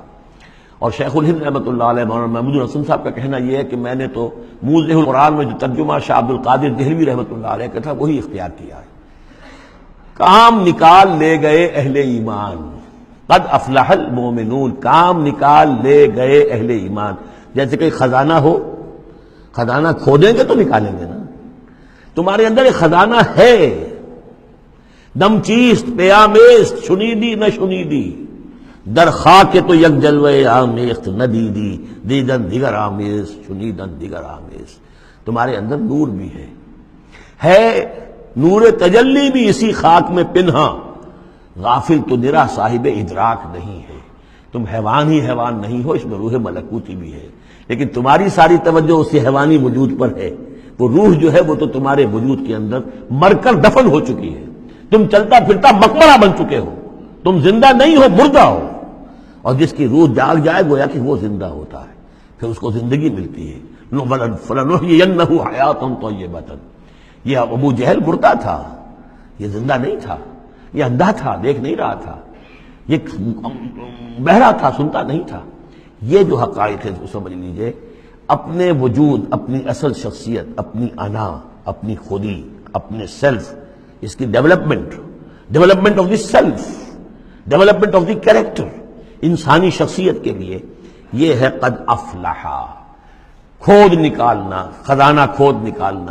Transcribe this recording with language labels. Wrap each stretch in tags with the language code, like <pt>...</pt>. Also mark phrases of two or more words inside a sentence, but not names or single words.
<ur>اور شیخ الہند رحمۃ اللہ علیہ مولانا محمود الحسن صاحب کا کہنا یہ ہے کہ میں نے تو موضح القرآن میں جو ترجمہ شاہ عبد القادر دہلوی رحمۃ اللہ علیہ کا تھا وہی اختیار کیا ہے. کام نکال لے گئے اہل ایمان،</ur> <ar>قد افلح المومنون،</ar> <ur>کام نکال لے گئے اہل ایمان. جیسے کہ خزانہ ہو، خزانہ کھودیں گے تو نکالیں گے نا. تمہارے اندر ایک خزانہ ہے،</ur> <fa>دم چیست پیامیست، شنیدی نہ شنیدی، در خاک تو یک جلوے آمیخت ندیدی، دیدن دیگر آمیز، شنیدن دیگر آمیز.</fa> <ur>تمہارے اندر نور بھی ہے نور تجلی بھی اسی خاک میں پنہا، غافل تو نرا صاحب ادراک نہیں ہے۔ تم حیوان ہی حیوان نہیں ہو، اس میں روح ملکوتی بھی ہے، لیکن تمہاری ساری توجہ اسی حیوانی وجود پر ہے۔ وہ روح جو ہے وہ تو تمہارے وجود کے اندر مر کر دفن ہو چکی ہے، تم چلتا پھرتا مقبرہ بن چکے ہو، تم زندہ نہیں ہو، مردہ ہو۔ اور جس کی روح جاگ جائے گویا کہ وہ زندہ ہوتا ہے، پھر اس کو زندگی ملتی ہے۔</ur> <ar>فَلَنُحْيِيَنَّهُ حَيَاةً طَيِّبَةً۔</ar> <ur>یہ ابو جہل مردہ تھا، یہ زندہ نہیں تھا، یہ اندھا تھا، دیکھ نہیں رہا تھا، یہ بہرا تھا، سنتا نہیں تھا۔ یہ جو حقائق ہے سمجھ لیجئے، اپنے وجود، اپنی اصل شخصیت، اپنی انا، اپنی خودی، اپنے سیلف، اس کی</ur> <en>development of the self, development of the character,</en> <ur>انسانی شخصیت کے لیے یہ ہے</ur> <ar>قد افلحا،</ar> <ur>کھود نکالنا، خزانہ کھود نکالنا۔</ur>